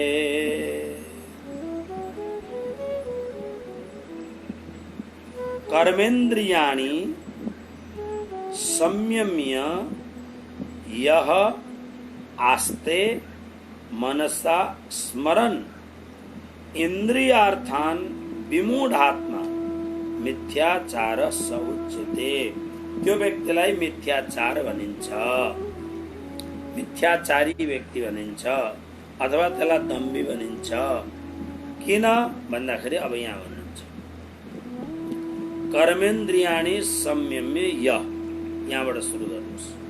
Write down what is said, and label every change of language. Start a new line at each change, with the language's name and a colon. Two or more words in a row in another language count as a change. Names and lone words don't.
Sanskrit: कर्मेन्द्रियाणि संयम्य यह आस्ते मनसा स्मरन् इन्द्रियार्थान् विमूढात्मा मिथ्याचार स उच्यते।
Nepali: त्यो व्यक्तिलाई मिथ्याचार भनिन्छ, मिथ्याचारी व्यक्ति भनिन्छ अथवा त्यसलाई दम्भी भनिन्छ। किन भन्दाखेरि अब यहाँ भन्नुहुन्छ
Sanskrit: कर्मेन्द्रियाणि संयम्य
Nepali: यहाँबाट सुरु गर्नुहोस्।